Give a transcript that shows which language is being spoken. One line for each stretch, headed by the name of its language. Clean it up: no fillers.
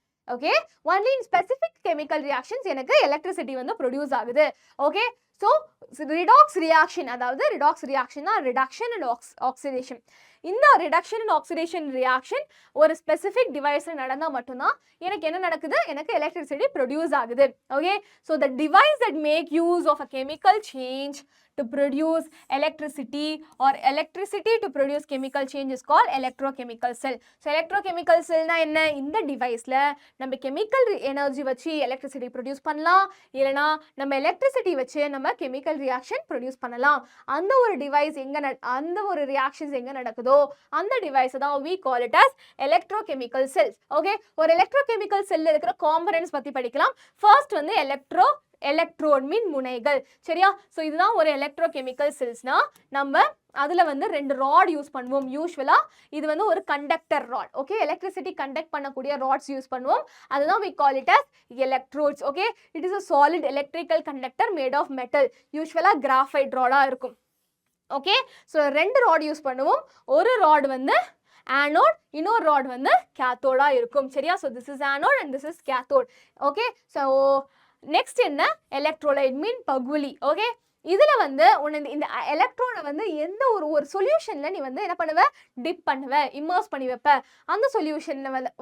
Tamil: Okay,
English: only in specific chemical reactions
Tamil: எனக்கு electricity வந்து produce ஆகுது. ஓகே, ஸோ ரிடாக்ஸ் ரியாக்ஷன், அதாவது ரிடாக்ஸ் ரியாக்ஷன்னா ரிடக்ஷன் அண்ட் ஆக்சிடேஷன். இந்த reduction and oxidation reaction ஒரு specific டிவைஸில் நடந்தால் மட்டும்தான் எனக்கு என்ன நடக்குது? எனக்கு எலக்ட்ரிசிட்டி ப்ரொடியூஸ் ஆகுது.
English: Okay, so the device that make use of a chemical change to produce electricity or electricity to produce chemical change is called electrochemical cell.
Tamil: So electrochemical cell na enna? இந்த டிவைஸ்ல நம்ம chemical energy வச்சு electricity produce பண்ணலாம், இல்லைனா நம்ம electricity வச்சு நம்ம chemical reaction produce பண்ணலாம். அந்த ஒரு டிவைஸ் எங்க அந்த ஒரு ரியாக்ஷன்ஸ் எங்க நடக்குதோ அந்த டிவைஸ் தான்
English: we call it as electrochemical cells.
Tamil: Okay, ஒரு எலக்ட்ரோகெமிக்கல் செல்ல இருக்கிற காம்பனன்ட்ஸ் பத்தி படிக்கலாம். ஃபர்ஸ்ட் வந்து எலக்ட்ரோட் மீன் முனைகள். சரியா? ஸோ இதுதான் ஒரு எலக்ட்ரோகெமிக்கல் செல்ஸ்னா நம்ம அதில் வந்து 2 ராட் யூஸ் பண்ணுவோம். யூஸ்வலாக இது வந்து ஒரு conductor rod. Okay, electricity conduct பண்ணக்கூடிய ராட்ஸ் யூஸ் பண்ணுவோம்.
English: அதுதான் we call it as electrodes. ஓகே, it is a solid electrical conductor made of metal.
Tamil: யூஸ்வலாக கிராஃபைட் ராடாக இருக்கும். ஓகே ஸோ 2 ராட் யூஸ் பண்ணுவோம் ஒரு ராட் வந்து ஆனோட் இன்னொரு ராட் வந்து கேத்தோடா இருக்கும் சரியா so
English: this is anode and this is cathode
Tamil: okay so next என்ன எலக்ட்ரோலைட் மீன் பகுலி ஓகே இதில் வந்து உன்னை இந்த எலக்ட்ரானை வந்து எந்த ஒரு சொல்யூஷனில் நீ வந்து என்ன பண்ணுவ டிப் பண்ணுவ இம்மர்ஸ் பண்ணி வைப்ப அந்த சொல்யூஷனில்